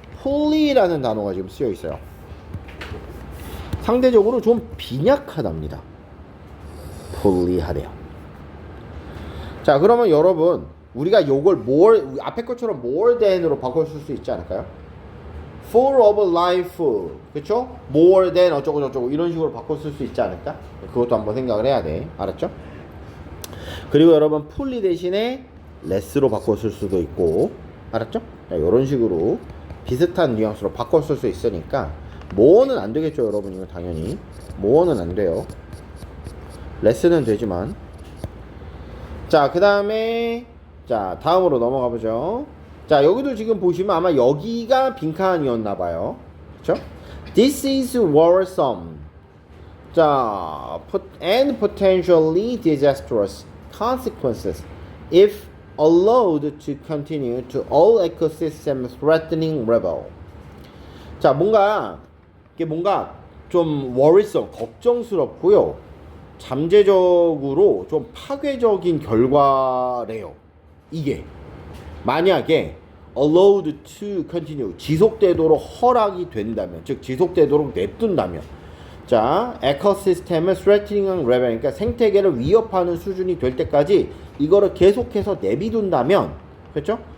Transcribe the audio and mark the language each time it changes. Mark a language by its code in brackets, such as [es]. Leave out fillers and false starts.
[ko] fully라는 단어가 지금 쓰여 있어요. 상대적으로 좀 빈약하답니다. fully하래요. 자, 그러면 여러분 우리가 요걸 more, 앞에 것처럼 more than으로 바꿔줄 수 있지 않을까요? [en] full of life, 그쵸? [ko] more than 어쩌고 저쩌고 이런 식으로 바꿔쓸 수 있지 않을까? 그것도 한번 생각을 해야 돼. 알았죠? 그리고 여러분 fully 대신에 less로 바꿔쓸 수도 있고, 알았죠? 이런 식으로 비슷한 뉘앙스로 바꿔쓸 수 있으니까 more는 안 되겠죠, 여러분. 이거 당연히 more는 안 돼요. less는 되지만. 자, 그 다음에 자, 다음으로 넘어가 보죠. 자, 여기도 지금 보시면 아마 여기가 빈칸이었나봐요. 그쵸? [en] This is worrisome. 자, and potentially disastrous consequences if allowed to continue to all ecosystem threatening level. [ko] 자, 이게 뭔가 좀 worrisome, 걱정스럽고요. 잠재적으로 좀 파괴적인 결과래요. 이게 만약에 [en] allowed to continue [ko] 지속되도록 허락이 된다면, 즉 지속되도록 냅둔다면, 자, 에코시스템을 [en] threatening level, [ko] 그러니까 생태계를 위협하는 수준이 될 때까지 이거를 계속해서 내비둔다면, 그렇죠?